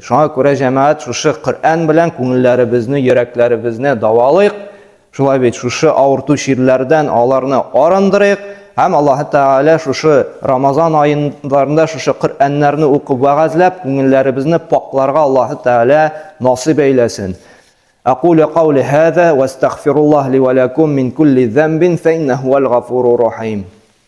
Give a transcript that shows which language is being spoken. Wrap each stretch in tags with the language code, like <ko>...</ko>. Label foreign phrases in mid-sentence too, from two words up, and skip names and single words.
<tt>Шуңа күрә җәмәгать шушы Коръән белән күңелләребезне, йөрәкләребезне давалыйк. Шулай бит шушы авырту ширләрдән аларны арындырыйк. Һәм Аллаһ Тәгалә шушы Рамазан аендарында шушы Коръәннәрне укып вәгазьләп күңелләребезне пакларга Аллаһ Тәгалә насыйп әйләсен.</tt> <ar>أقول قولي هذا واستغفر الله لي ولكم من كل ذنب فإنه هو الغفور الرحيم.</ar>